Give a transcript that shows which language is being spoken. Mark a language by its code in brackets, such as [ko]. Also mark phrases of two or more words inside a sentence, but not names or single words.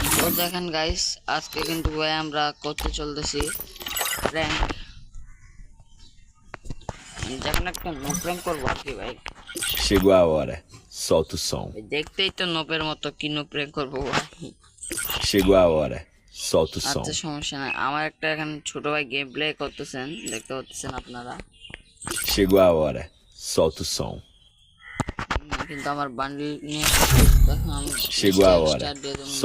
[bn] দেখেন গাইস, আজকে কিন্তু ভাই আমরা করতে চলতেছি প্র্যাঙ্ক। যখন একটা [en] no prank [bn] করবো আর কি ভাই। [pt] Chegou a hora, solta o som. [bn] দেখতেই তো নোপের মতো কি [en] no prank [bn] করবো ভাই। [pt] Chegou a hora, solta o som. [bn] আচ্ছা সমস্যা নাই, আমার একটা এখানে ছোট ভাই [en] game play [bn] করতেছেন, দেখতে পাচ্ছেন আপনারা। [pt] Chegou a hora, solta o som. [bn] কিন্তু আমার বান্ডিল নিয়ে দেখুন আমি [pt] Chegou a hora, [bn] স্টার্ট দিয়ে দেবো।